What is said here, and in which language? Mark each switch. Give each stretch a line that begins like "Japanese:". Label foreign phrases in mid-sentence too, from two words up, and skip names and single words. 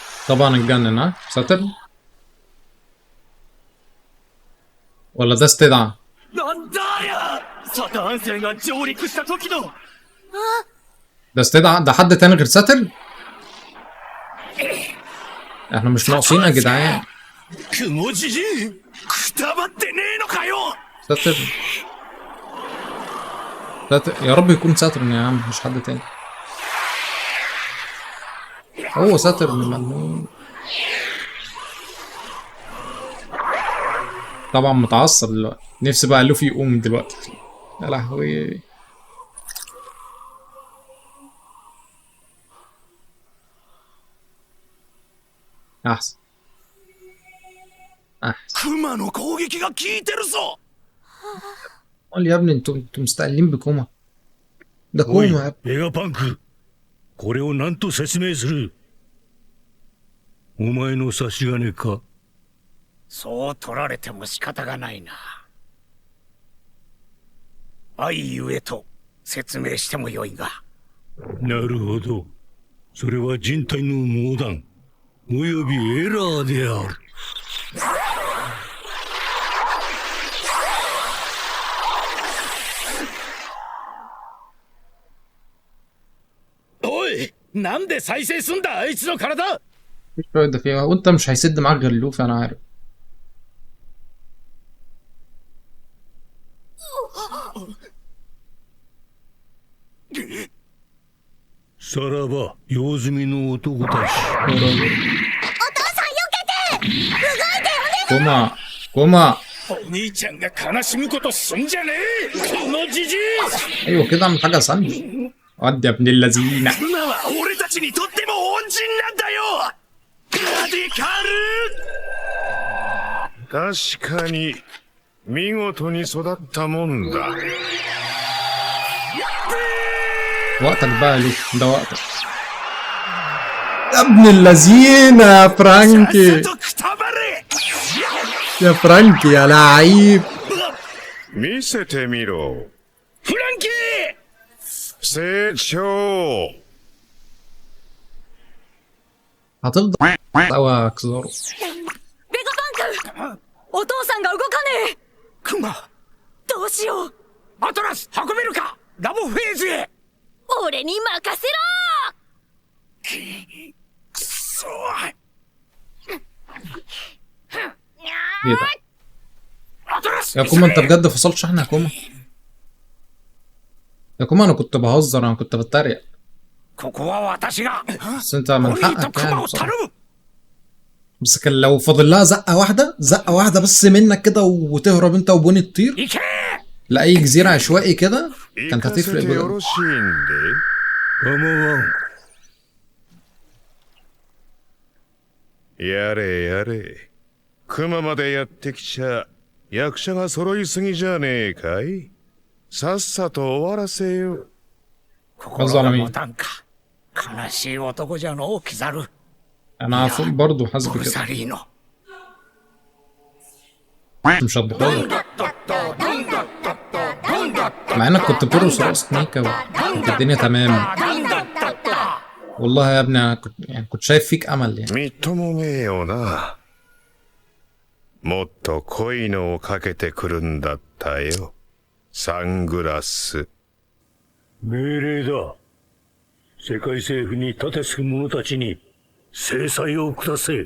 Arabic: طبعا اتجنن، ها ساتر ولا ده استدعى؟
Japanese: なんだありゃサターン星が上陸した時の
Arabic: ده استدعى؟ ده حد تاني غير ساتر؟ احنا مش ناقصين يا جدعان.
Japanese: 雲じじいくたばってねえのかよ
Arabic: ساتر ساتر يا رب يكون ساتر يا عم، مش حد تاني. هو ساتر المجنون. طبعا متعصب دلوقتي، نفسي بقى لوفي يقوم دلوقتي. يا لهوي. احسن احسن.
Japanese: 熊の攻撃が効いてるぞ
Arabic: قول يا ابني انتوا مستقلين بكوما. ده
Japanese: おい
Arabic: كوما يا ابني.
Japanese: ベガパンク、これを何と説明する？お前の差し金か？そう取られても仕方がないな。愛ゆえと説明してもよいが。なるほど。それは人体の盲断およびエラーである。おいなんで再生すんだあいつの体
Arabic: مفيش فايدة فيها، وانت مش هيسد معاك غير لوفي انا عارف.
Japanese: さらば用済みの男たち。お父さん避けて動いてお願い
Arabic: كوما كوما.
Japanese: お兄ちゃんが悲しむことすんじゃねえこのじじい
Arabic: ايوه كده اعمل حاجة ثانية. ودي يا ابن اللذينة.
Japanese: 今は俺たちにとっても恩人なんだよラディカル確かに見事に育ったもんだ。
Arabic: وقتك بقى يا لوفي، ده وقتك. يا ابن اللذينة يا فرانكي.
Japanese: とくたばれ
Arabic: يا فرانكي يا لعيب.
Japanese: 見せてみろ。フランキー成長。
Arabic: هتفضل قوي يا كزارو.
Japanese: ベガパンクお父さんが動かねえクマどうしようアトラス運べるかラボフェーズへ俺に任せくそ
Arabic: ايه ده؟
Japanese: アトラス
Arabic: يا كوما انت بجد فصلت شحن يا كوما؟ يا كوما انا كنت بهزر، انا كنت بتريق،
Japanese: ここは私が
Arabic: بس انت من
Japanese: お兄と
Arabic: حقك
Japanese: ク
Arabic: يعني
Japanese: マを
Arabic: بصراحة.
Japanese: 頼む
Arabic: بس كان لو فاضل لها زقة واحدة بس منك كده وتهرب انت وبوني تطير
Japanese: 行け
Arabic: لأي جزيرة عشوائي كده
Japanese: 行
Arabic: كانت
Japanese: かせ
Arabic: هتفرق
Japanese: てよ
Arabic: بجد.
Japanese: ろしいんで。構わん。やれやれ。熊までやってきちゃ役者が揃いすぎじゃねえかい。さっさと終わらせよ。心が持たんか悲しい男じゃのうキザル
Arabic: أنا برضه حاسس
Japanese: ボル
Arabic: بكده.
Japanese: サリーノ
Arabic: مش هتبطل مع انك كنت بترقص رقصة ميكا وكانت الدنيا تمام. والله يا ابني انا كنت شايف فيك امل يعني.
Japanese: みっともねえよな。もっと濃いのをかけてくるんだったよ。サングラス。命令だ。世界政府に立てつく者たちに制裁を下せ。